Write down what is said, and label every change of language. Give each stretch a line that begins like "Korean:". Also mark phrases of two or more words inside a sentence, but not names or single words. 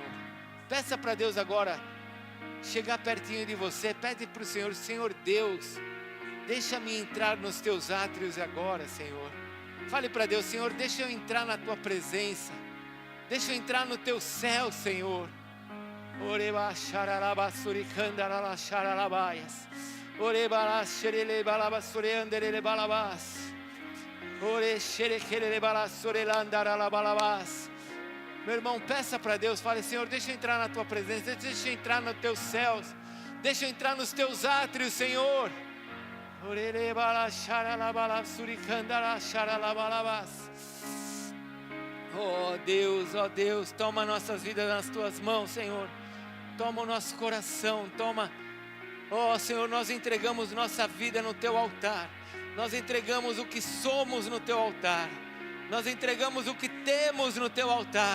Portuguese: Peça para Deus agora chegar pertinho de você, pede para o Senhor: Senhor Deus, deixa-me entrar nos teus átrios agora, Senhor. Fale para Deus: Senhor, deixa eu entrar na tua presença, deixa eu entrar no teu céu, Senhor. Oreba xaralaba suricandarala xaralabaias. Oreba xerele balaba sureanderele balabas. Ore xerequele bala surelandarala balabas. Meu irmão, peça para Deus, fale: Senhor, deixa eu entrar na tua presença, deixa eu entrar nos teus céus, deixa eu entrar nos teus átrios, Senhor. Orele bala xaralabala suricandara xaralabalabas. Oh Deus, toma nossas vidas nas tuas mãos, Senhor. Toma o nosso coração, toma. Oh Senhor, nós entregamos nossa vida no teu altar. Nós entregamos o que somos no teu altar. Nós entregamos o que temos no teu altar.